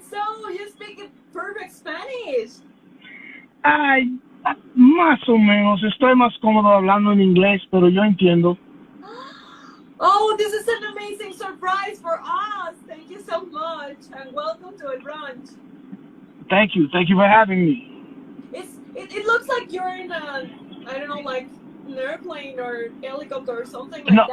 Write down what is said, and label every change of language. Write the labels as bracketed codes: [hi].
[en] So, you speak perfect Spanish. [es] Ay, más o menos. Estoy más cómodo hablando en inglés, pero yo entiendo. [en] Oh, this is an amazing surprise for us. Thank you so much, and welcome to El Brunch. Thank you. Thank you for having me. It looks like you're in a, I don't know, like an airplane or helicopter or something like